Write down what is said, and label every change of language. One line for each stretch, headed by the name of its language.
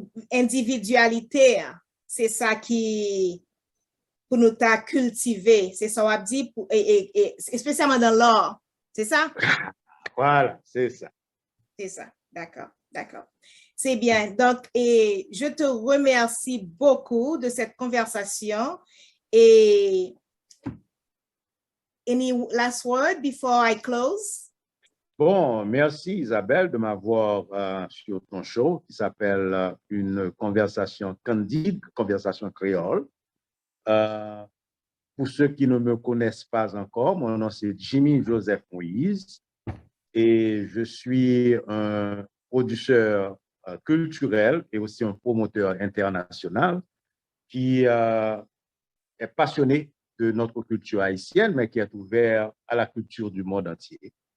French: Individualité, c'est ça qui pour nous t'a cultivé, c'est ça on a dit, et spécialement dans l'art, c'est ça? Voilà, c'est ça. C'est ça, d'accord, d'accord. C'est bien. Donc, et je te remercie beaucoup de cette conversation.
English: Et any last word before I close?
French: Bon, merci Isabelle de m'avoir sur ton show qui s'appelle Une conversation candide, conversation créole. Pour ceux qui ne me connaissent pas encore, mon nom c'est Jimmy Joseph Moise et je suis un producteur culturel et aussi un promoteur international qui est passionné de notre culture haïtienne, mais qui est ouvert à la culture du monde entier.